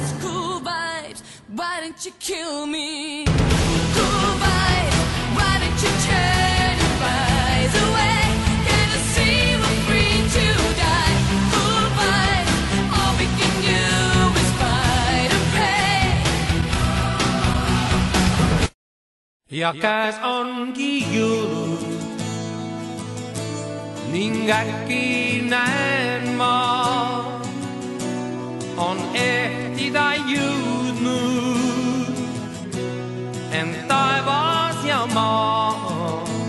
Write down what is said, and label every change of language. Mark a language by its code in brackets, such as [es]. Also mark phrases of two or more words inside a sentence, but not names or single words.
[en] Cool vibes, why don't you kill me? Cool vibes, why don't you turn your eyes away? Can't you see we're free to die? Cool vibes, all we can do is fight and pray. [et] Ja käes ongi jõulud ning äkki näen ma, on ehtida jõudnud end taevas ja maa.